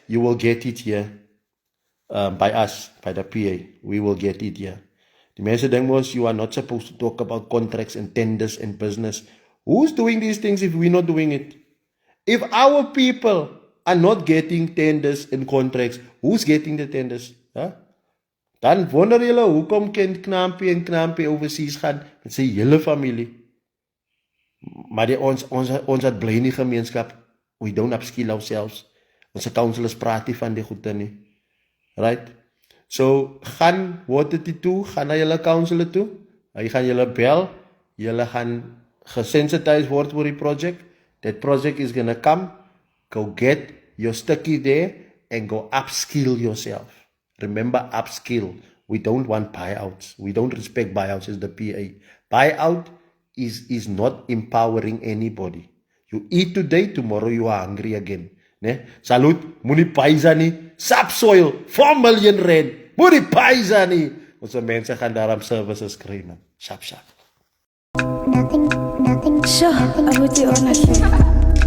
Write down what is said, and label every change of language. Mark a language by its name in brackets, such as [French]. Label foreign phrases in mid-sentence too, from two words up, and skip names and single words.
[English] You will get it here by us, by the PA. We will get it here. The message then was, you are not supposed to talk about contracts and tenders and business. Who's doing these things if we're not doing it? If our people are not getting tenders and contracts, who's getting the tenders? Huh? [Afrikaans] Dan wonder julle, hoekom kan Knampie overseas gaan met sy hele familie? Maar ons het bly in die gemeenskap. [English] We don't upskill ourselves. [Afrikaans] Ons councilors praat nie van die goede nie. [English] Right? [Afrikaans] So, gaan water toe, gaan na julle councilor toe. Hy gaan julle bel. Julle gaan gesensitized word oor die project. [English] That project is gonna come. Go get your sticky there and go upskill yourself. Remember, upskill. We don't want buyouts. We don't respect buyouts as the PA. Buyout is not empowering anybody. You eat today, tomorrow you are hungry again. Ne? Salute, [Afrikaans] moenie paisa nie. Subsoil, 4 million rand. Moenie paisa nie. Ons mense gaan daarom services kry, man. Shap. [English] Nothing. Sure, I would do ownership.